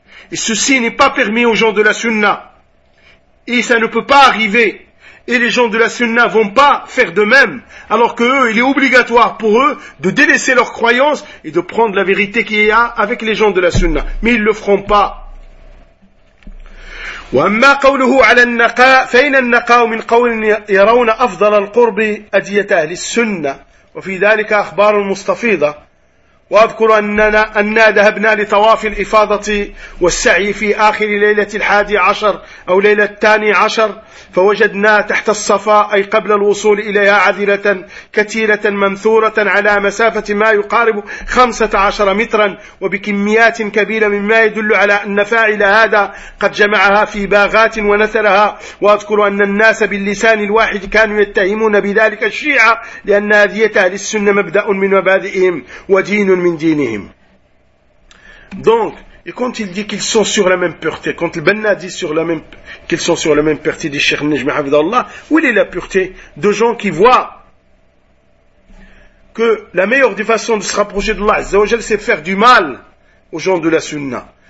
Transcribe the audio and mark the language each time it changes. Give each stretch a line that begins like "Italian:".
French: Et ceci n'est pas permis aux gens de la sunna. Et ça ne peut pas arriver. Et les gens de la sunna vont pas faire de même. Alors que eux, il est obligatoire pour eux de délaisser leurs croyances et de prendre la vérité qu'il y a avec les gens de la sunna. Mais ils le feront pas.
Arabic: وَأَمَّا قَوْلُهُ عَلَى النَّقَاءِ فَإِنَ النَّقَاءُ مِنْ قَوْلٍ يَرَوْنَ أَفْضَلَ الْقُرْبِ أَدْيَةَ أَهْلِ السُّنَّةِ وَفِي ذَلِكَ أَخْبَارٌ مُسْتَفِيضَةٌ وأذكر أننا ذهبنا لطواف الإفاضة والسعي في آخر ليلة الحادي عشر أو ليلة الثاني عشر فوجدنا تحت الصفا أي قبل الوصول إليها عذرة كثيرة منثورة على مسافة ما يقارب 15 مترا وبكميات كبيرة مما يدل على أن فاعل هذا قد جمعها في باغات ونثرها وأذكر أن الناس باللسان الواحد كانوا يتهمون بذلك الشيعة لأن هذه أهل السنة مبدأ من مبادئهم ودين.
French: Donc, et quand il dit qu'ils sont sur la même pureté, quand le Banna dit sur la même, qu'ils sont sur la même pureté des Cheikh Najm Hafidhahullah, où est la pureté de gens qui voient que la meilleure des façons de se rapprocher de Allah Azzawajal, c'est faire du mal aux gens de la Sunna.